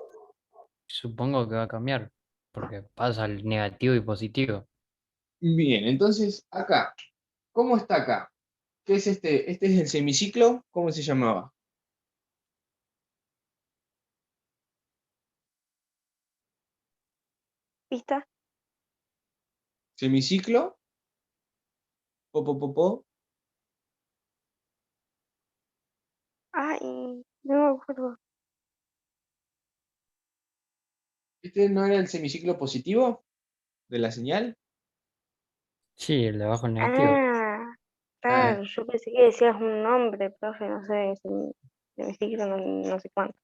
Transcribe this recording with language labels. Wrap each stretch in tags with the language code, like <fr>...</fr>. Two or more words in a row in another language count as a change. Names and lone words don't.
<es>Supongo que va a cambiar, porque pasa al negativo y positivo. Bien, entonces acá, ¿cómo está acá? ¿Qué es este? Este es el semiciclo, ¿cómo se llamaba? ¿vista? Semiciclo, po, po, po, po. Ay, no me acuerdo. ¿Este no era el semiciclo positivo de la señal? Sí, el de abajo el negativo. Ah, Ah, claro, yo pensé que decías un nombre, profe, no sé, se me siglo no, no sé cuánto.</es>